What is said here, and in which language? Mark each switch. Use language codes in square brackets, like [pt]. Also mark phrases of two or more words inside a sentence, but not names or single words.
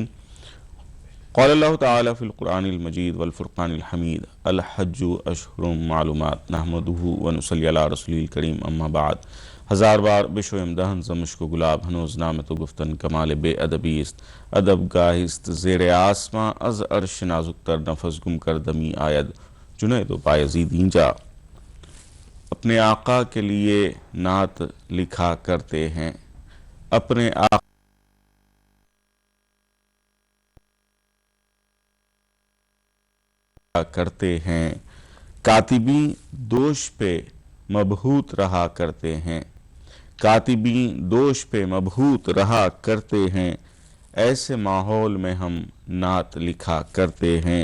[ar] قال اللہ تعالی فی القرآن المجید والفرقان الحمید الحج اشہر معلومات نحمدہ ونصلی علی رسولہ الکریم اما بعد۔ [fa] ہزار بار بشو امدہن زمشک و گلاب ہنوز نامت و گفتن کمال بے ادبی است ادب گاہست زیر آسماں از عرش نازک تر نفس گم کر دمی آید جنید و بایزید اینجا۔ [ur] اپنے آقا کے لیے نعت لکھا کرتے ہیں، اپنے آقا کرتے ہیں، کاتبین دوش پہ مبہوت رہا کرتے ہیں، کاتبین دوش پہ مبہوت رہا کرتے ہیں، ایسے ماحول میں ہم نعت لکھا کرتے ہیں۔